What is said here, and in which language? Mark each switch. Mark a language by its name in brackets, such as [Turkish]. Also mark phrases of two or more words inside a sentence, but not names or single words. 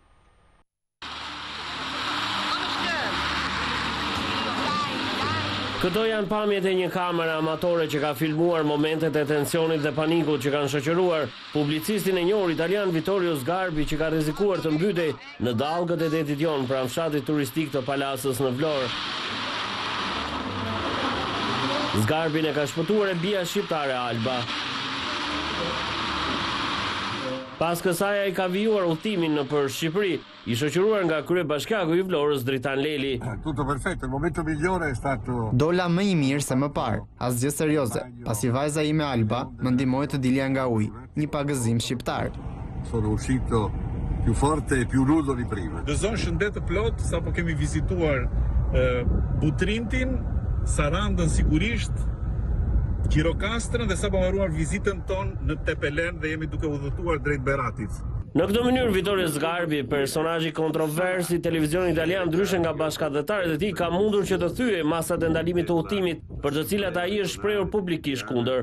[Albanian] Këto janë pamjet e një kamere amatore që ka filmuar momentet e tensionit dhe panikut që kanë shoqëruar publicistin e njohur italian Vittorios Garbi, që ka rrezikuar të mbytej në dallgët e detit jon pranë fshatit turistik të Palasës në Vlorë. Zgarbin e ka shpëtuar e bia shqiptare Alba. Pas kësaj ai ka vijuar udhëtimin nëpër Shqipëri, i shoqëruar nga kryebashkiaku i Vlorës Dritan Leli. [Italian] Tutto perfetto, il momento migliore è stato... [Albanian] Dola më i mirë se më parë, asgjë serioze, pasi vajza ime Alba më ndihmoi të dilja nga uji, një pagëzim shqiptar. [Italian] Sono uscito più forte e più nudo di prima. [Albanian] Gëzon shëndet të plot, sapo kemi vizituar Butrintin, Sarandën sigurisht, Qirokastrën dhe sapo mbaruar vizitën tonë në Tepelen dhe jemi duke udhëtuar drejt Beratit. Në këtë mënyrë Vittorio Zgarbi, personazhi kontrovers i televizionit italian, ndryshe nga bashkëdhetarët e tij, ka mundur që të thyejë masat e ndalimit të udhëtimit, për të cilat ai është shprehur publikisht kundër.